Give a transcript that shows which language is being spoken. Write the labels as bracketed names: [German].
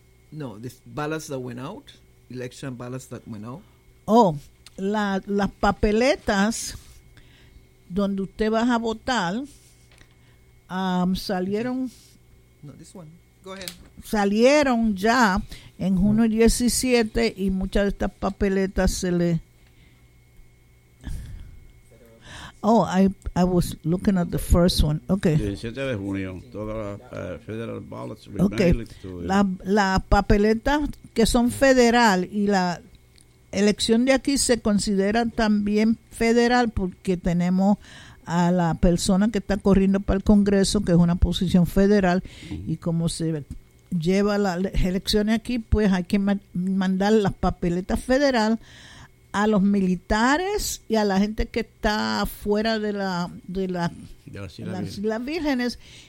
[English] No, the ballots that went out, election ballots that went out. [Spanish] Oh, las papeletas donde usted va a votar salieron. [English] No, this one. Go ahead. [Spanish] Salieron ya en junio 17, y muchas de estas papeletas se le. [English] Oh, I was looking at the first one. Okay. [Spanish] 17 de junio, todas las [English] federal ballots remain. Okay. [Spanish] La papeleta que son federal, y la elección de aquí se considera también federal porque tenemos a la persona que está corriendo para el Congreso, que es una posición federal, y como se lleva las elecciones aquí, pues hay que mandar las papeletas federal a los militares y a la gente que está fuera de las Islas Vírgenes.